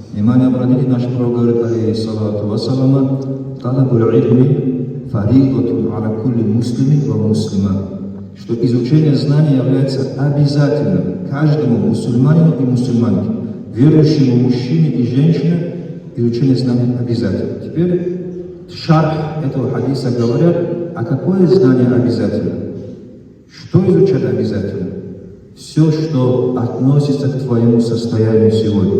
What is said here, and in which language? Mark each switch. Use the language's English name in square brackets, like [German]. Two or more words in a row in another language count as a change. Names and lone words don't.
[Russian] Внимание обратили, наш пророк говорит, [Arabic] عليه الصلاة والسلام طلب العلم فريضة على كل مسلم ومسلمة, [Russian] что изучение знаний является обязательным каждому мусульманину и мусульманке, верующему мужчине и женщине, изучение знаний обязательно. Теперь шарх этого хадиса говорят, а какое знание обязательно? Что изучать обязательно? Все, что относится к твоему состоянию сегодня.